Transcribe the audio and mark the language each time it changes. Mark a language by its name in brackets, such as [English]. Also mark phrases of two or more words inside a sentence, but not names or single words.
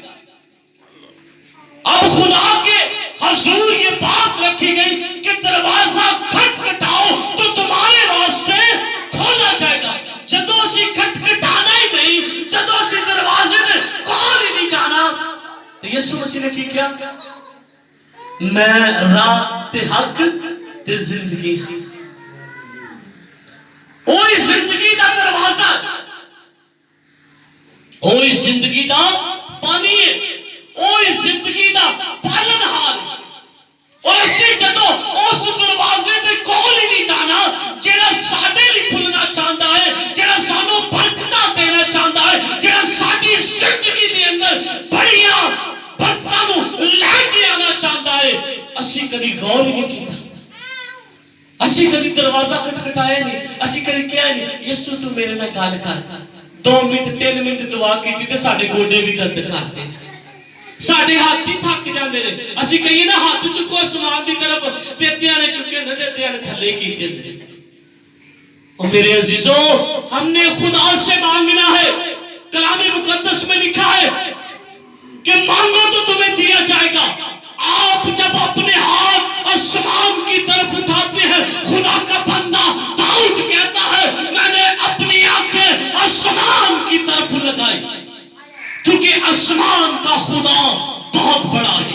[Urdu] اب خدا کے حضور یہ بات رکھی گئی کہ دروازہ کھٹکھٹاؤ تو تمہارے واسطے کھولا جائے گا۔ [Punjabi] جدوں اسی کھٹکھٹانا ہی نہیں، جدوں اسی دروازے نے کھول ہی نہیں جانا تو یسوع مسیح نے کی کیا؟ میں راہ تے حق تے زندگی ہاں۔ اوہی زندگی دا دروازہ، اوہی زندگی دا پانی ہے، اوہی زندگی دا پالن ہار۔ اور اسی جدو اس دروازے دے کول ہی نہیں جانا جیڑا ساڈے لئی کھلنا چاہتا ہے، جیڑا سانو برکتاں دینا چاہتا ہے، جیڑا ساڈی زندگی دے اندر بڑیاں برکتاں نو لے کے آنا چاہتا ہے، اسی کبھی غور نہیں کیتا۔ اسی کدی دروازہ کھٹکھٹایا نہیں, اسی کدی کیا نہیں یسو تو میرے نال گل کر, 2 منٹ 3 منٹ دعا کیتی تے ساڈے گوڈے بھی درد کرتے, ساڈے ہاتھ ہی تھک جاندے نے. اسی کہیے نا ہاتھ چکو آسمان دی طرف, تے ادیاں نے چکے نے تے ادیاں نے تھلے کیتے نے. [Urdu] اور میرے عزیزوں, ہم نے خدا سے مانگنا ہے. کلام مقدس میں لکھا ہے کہ مانگو تو تمہیں دیا جائے گا. آپ جب اپنے ہاتھ آسمان کی طرف اٹھاتے ہیں, خدا کا بندہ داؤد کہتا ہے میں نے اپنی آنکھیں آسمان کی طرف لگائی, کیونکہ آسمان کا خدا بہت بڑا ہے.